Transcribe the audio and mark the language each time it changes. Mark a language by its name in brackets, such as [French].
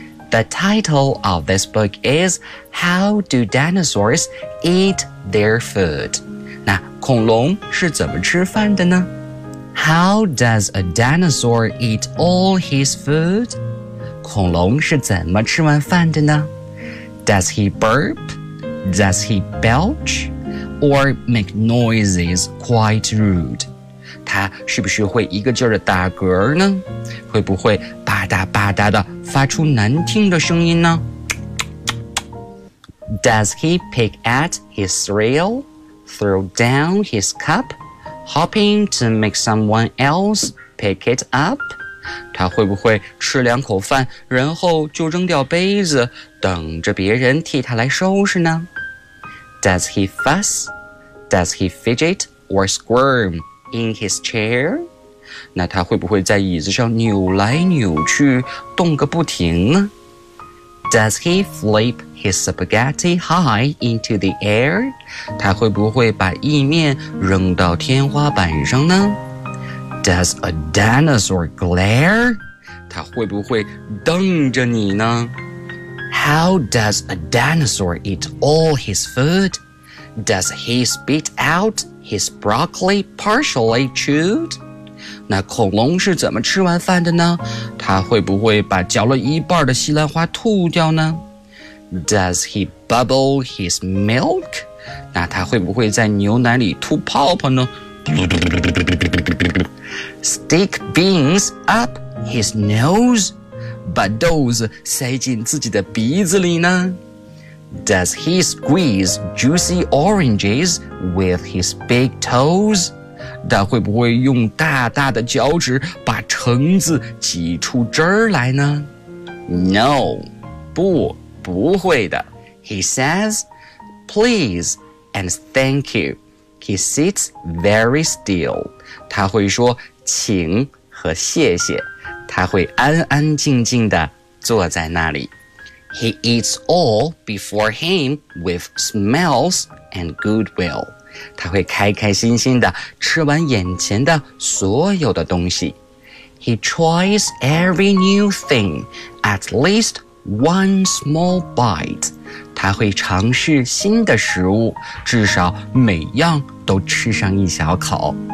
[English] The title of this book is How do dinosaurs eat their food? [Chinese] 那恐龙是怎么吃饭的呢? [English] How does a dinosaur eat all his food? [Chinese] 恐龙是怎么吃完饭的呢? [English] Does he burp? Does he belch? Or make noises quite rude? [Chinese] 他是不是会一个劲儿的打嗝呢?会不会吧嗒吧嗒的发出难听的声音呢？ [English] Does he pick at his cereal, throw down his cup, hoping to make someone else pick it up? [Chinese] 他会不会吃两口饭，然后就扔掉杯子，等着别人替他来收拾呢？ [English] Does he fuss? Does he fidget or squirm in his chair? [Chinese] 那他会不会在椅子上扭来扭去，动个不停呢？ [English] Does he flip his spaghetti high into the air? [Chinese] 他会不会把意面扔到天花板上呢? [English] Does a dinosaur glare? [Chinese] 它会不会瞪着你呢？ [English] How does a dinosaur eat all his food? Does he spit out his broccoli partially chewed? [Chinese] 那恐龙是怎么吃完饭的呢？它会不会把嚼了一半的西兰花吐掉呢？ [English] Does he bubble his milk? [Chinese] 那他会不会在牛奶里吐泡泡呢？ [English] Stick beans up his nose? [Chinese] 把豆子塞进自己的鼻子里呢？ [English] Does he squeeze juicy oranges with his big toes? [Chinese] 他会不会用大大的脚趾把橙子挤出汁儿来呢？ [English] No, [Chinese] 不。不会的 [English] He says, please and thank you. He sits very still. [Chinese] 他会说请和谢谢。他会安安静静地坐在那里。 [English] He eats all before him with smiles and goodwill. [Chinese] 他会开开心心地吃完眼前的所有的东西。 [English] He tries every new thing, at least one small bite. [Chinese] 他会尝试新的食物，至少每样都吃上一小口。